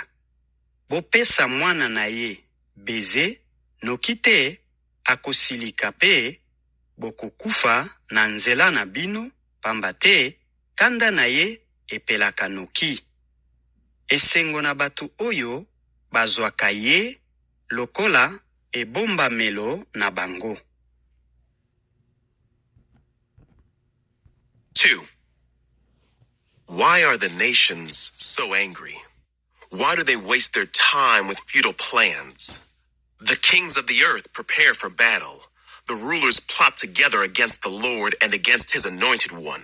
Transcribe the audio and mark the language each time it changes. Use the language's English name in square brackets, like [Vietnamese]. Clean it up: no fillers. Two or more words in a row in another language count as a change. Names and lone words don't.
[Lingala] Bopesa mwana na ye beze, nokite akosilika pe, bokokufa na nzela na bino, pamba te, kanda na ye epelaka noki. Esengo na batu oyo, bazwaka ye, lokola ebomba melo na bango. [English] 2. Why are the nations so angry? Why do they waste their time with futile plans? The kings of the earth prepare for battle. The rulers plot together against the Lord and against his anointed one.